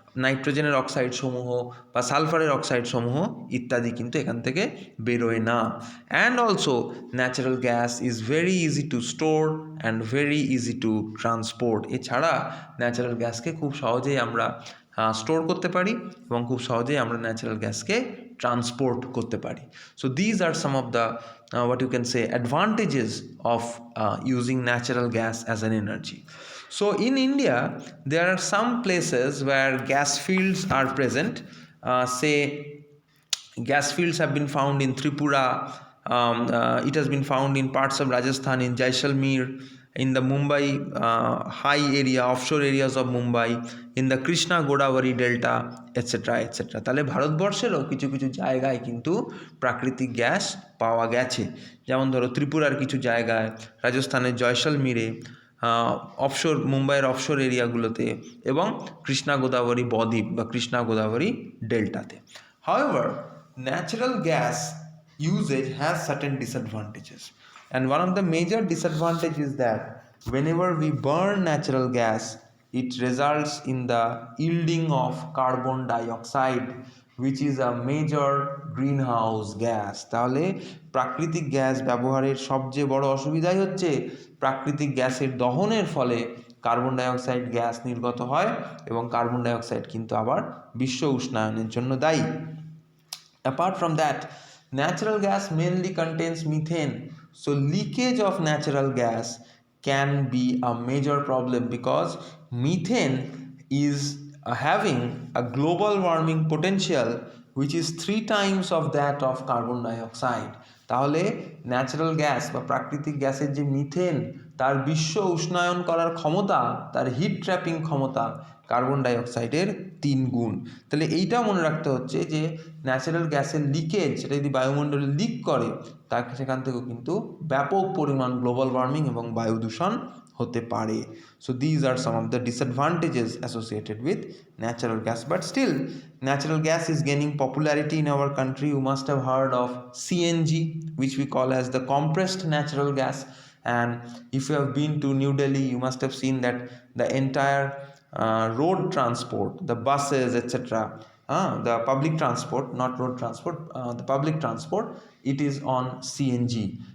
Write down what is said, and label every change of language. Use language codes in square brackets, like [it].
[bn] নাইট্রোজেনের অক্সাইড সমূহ বা সালফারের অক্সাইড সমূহ ইত্যাদি কিন্তু এখান থেকে বেরোয় না। [en] And also natural gas is very easy to store and very easy to transport. [bn] এছাড়া ন্যাচারাল গ্যাসকে খুব সহজেই আমরা স্টোর করতে পারি এবং খুব সহজেই আমরা ন্যাচারাল গ্যাসকে ট্রান্সপোর্ট করতে পারি। [en] So these are some of the what you can say advantages of using natural gas as an energy. So in India there are some places where gas fields are present. Say gas fields have been found in Tripura, it has been found in parts of Rajasthan, in Jaisalmer, in the Mumbai high area, offshore areas of Mumbai, in the Krishna Godavari delta, etc. etc. [bn] তাহলে ভারতবর্ষেরও কিছু কিছু জায়গায় কিন্তু প্রাকৃতিক gas পাওয়া গেছে। যেমন ধরো ত্রিপুরার কিছু জায়গায়, রাজস্থানের জয়সলমীরে, অফশোর মুম্বাইয়ের অফশোর এরিয়াগুলোতে এবং কৃষ্ণা গোদাবরী বদ্বীপ বা Krishna Godavari ডেল্টাতে। [en] However, natural gas usage has certain disadvantages, and one of the major disadvantages is that whenever we burn natural gas, it results in the yielding of carbon dioxide, which is a major greenhouse gas. [bn] তাহলে প্রাকৃতিক gas ব্যবহারের সবচেয়ে বড় অসুবিধাই হচ্ছে প্রাকৃতিক গ্যাসের দহনের ফলে কার্বন ডাইঅক্সাইড গ্যাস নির্গত হয়, এবং কার্বন ডাইঅক্সাইড কিন্তু আবার বিশ্ব উষ্ণায়নের জন্য দায়ী। [en] Apart from that, natural gas mainly contains methane, so leakage of natural gas can be a major problem because methane is having a global warming potential which is 3 times of that of carbon dioxide. [bn] তাহলে natural gas বা প্রাকৃতিক গ্যাসের যে methane, তার বিশ্ব উষ্ণায়ন করার ক্ষমতা, তার হিট ট্র্যাপিং ক্ষমতা কার্বন ডাইঅক্সাইডের 3 গুণ। তাহলে এইটা মনে রাখতে হচ্ছে যে ন্যাচারাল গ্যাসের লিকেজ, সেটা যদি বায়ুমণ্ডলে লিক করে, তার সেখান থেকেও কিন্তু ব্যাপক পরিমাণ গ্লোবাল ওয়ার্মিং এবং বায়ু দূষণ হতে পারে। [en] So these are some of the disadvantages associated with natural gas, but still natural gas is gaining popularity in our country. You must have heard of CNG, which we call as the compressed natural gas, and if you have been to New Delhi, you must have seen that the entire road transport, the buses, etc., the public transport, not road transport, the public transport, it is on CNG.